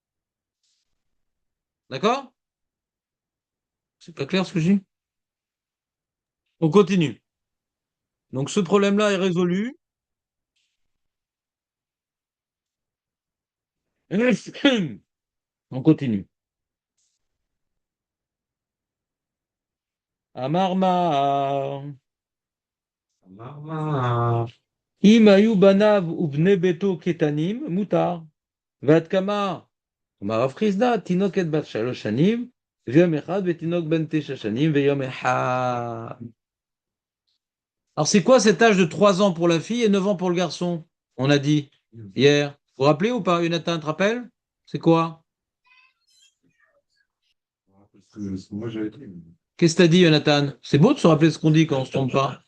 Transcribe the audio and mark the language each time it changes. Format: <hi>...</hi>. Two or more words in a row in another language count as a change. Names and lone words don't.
<fr>D'accord? C'est pas clair ce que je dis? On continue. Donc ce problème-là est résolu. On continue.</fr> <he>Amarma. אם היו בניו ובני ביתו קטנים מותר. ועד כמה אמר רב חסדא תינוקת בת שלוש שנים, ויום אחד ותינוק בן 9 שנים ויום אחד.</he> <fr>Alors c'est quoi cet âge de 3 ans pour la fille et 9 ans pour le garçon? On a dit hier. Vous vous rappelez ou pas, Jonathan, te rappelle? C'est quoi? Moi, j'avais dit. Qu'est-ce que t'as dit, Jonathan? C'est beau de se rappeler ce qu'on dit quand on se trompe pas.</fr>